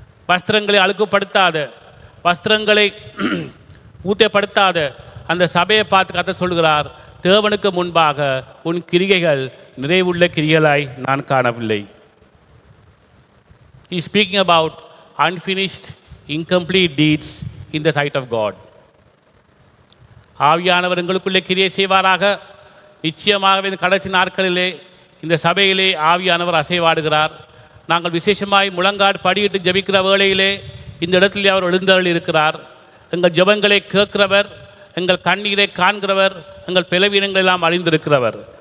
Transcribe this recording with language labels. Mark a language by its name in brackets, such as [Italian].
[Tamil] வஸ்திரங்களை அழுக்குப்படுத்தாத, வஸ்திரங்களை ஊத்தப்படுத்தாத அந்த சபையை பார்த்து கர்த்தர் சொல்லுகிறார், தேவனுக்கு முன்பாக உன் கிரியைகள் நிறைவுள்ள கிரியைகளாய் நான் காணவில்லை. [English] He is speaking about unfinished, incomplete deeds in the sight of God. [Tamil] ஆவியானவர் எங்களுக்குள்ளே கிரியை செய்வாராக. நிச்சயமாகவே இந்த கடைசி நாட்களிலே இந்த சபையிலே ஆவியானவர் அசைவாடுகிறார். நாங்கள் விசேஷமாய் முழங்காடு படியிட்டு ஜபிக்கிற வேளையிலே இந்த இடத்திலே அவர் எழுந்தருள் இருக்கிறார். எங்கள் ஜபங்களை கேட்கிறவர், எங்கள் கண்ணீரை காண்கிறவர், எங்கள் பலவீனங்கள் எல்லாம் அறிந்திருக்கிறவர்.